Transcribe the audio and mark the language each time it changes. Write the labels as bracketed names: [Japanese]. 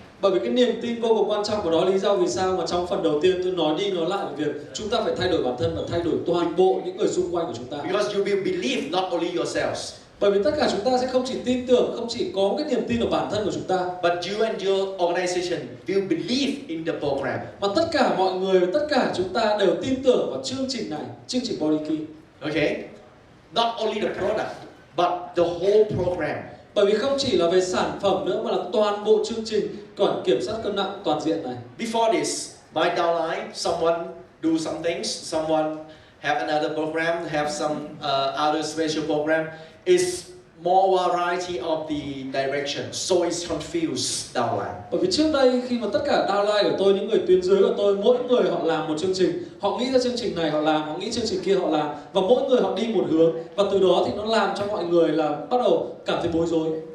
[Vietnamese] Bởi vì cái niềm tin vô cùng quan trọng của đó, lý do vì sao mà trong phần đầu tiên tôi nói đi nói lại về việc chúng ta phải thay đổi bản thân và thay đổi toàn bộ những người xung quanh của chúng ta. [English] Because you will believe not only yourselves, [Vietnamese] Bởi vì tất cả chúng ta sẽ không chỉ tin tưởng, không chỉ có cái niềm tin ở bản thân của chúng ta, [English] but you and your organization will believe in the program. [Vietnamese] mà tất cả mọi người, tất cả chúng ta đều tin tưởng vào chương trình này, chương trình Body Key. [English] Okay? Not only the product, but the whole program. [Vietnamese] Bởi vì không chỉ là về sản phẩm nữa mà là toàn bộ chương trình quản kiểm soát cân nặng toàn diện này. [English] Before this, my downline, someone do some things, someone have another program, have some other special program. It's more variety of the direction, so it's confused downline. [Vietnamese] Bởi vì trước đây khi mà tất cả downline của tôi, những người tuyến dưới của tôi, mỗi người họ làm một chương trình, họ nghĩ ra chương trình này họ làm, họ nghĩ chương trình kia họ làm, và mỗi người họ đi một hướng, và từ đó thì nó làm cho mọi người là bắt đầu cảm thấy bối rối.